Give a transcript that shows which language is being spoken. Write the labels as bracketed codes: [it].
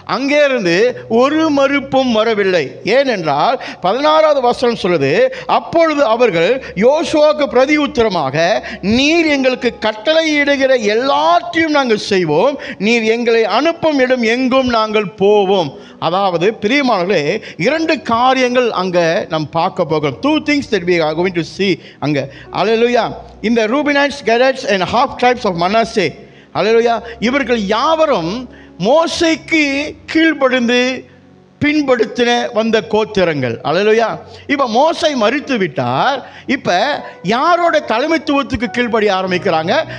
[ta] அங்கே இருந்து ஒரு மறுப்பும் வரவில்லை. ஏனென்றால் 16வது வசனம் சொல்லுது, அப்பொழுது அவர்கள் யோசுவாவுக்கு பிரதி உத்தரமாக, நீர் எங்களுக்கு கட்டளையிடுகிற எல்லாத்தையும் நாங்கள் செய்வோம், நீர் எங்களை அனுப்பும் இடம் எங்கும் நாங்கள் போவோம். அதாவது பிரியமானவர்களே, 2 காரியங்கள் அங்கே நாம் பார்க்க போகிறோம். [en] 2 things that we are going to see [ta] அங்கே. அல்லேலூயா. இந்த ரூபனிtes, [en] Gadites and half tribes of Manasseh, [ta] அல்லேலூயா, இவர்கள் யாவரும் மோசேக்கு கீழ்ப்படிந்து பின்படுத்தின வந்த கோத்திரங்கள். அல்லேலூயா. இப்போ மோசே மரித்து விட்டார். இப்போ யாரோட தலைமைத்துவத்துக்கு கீழ்ப்படி ஆரம்பிக்கிறாங்க?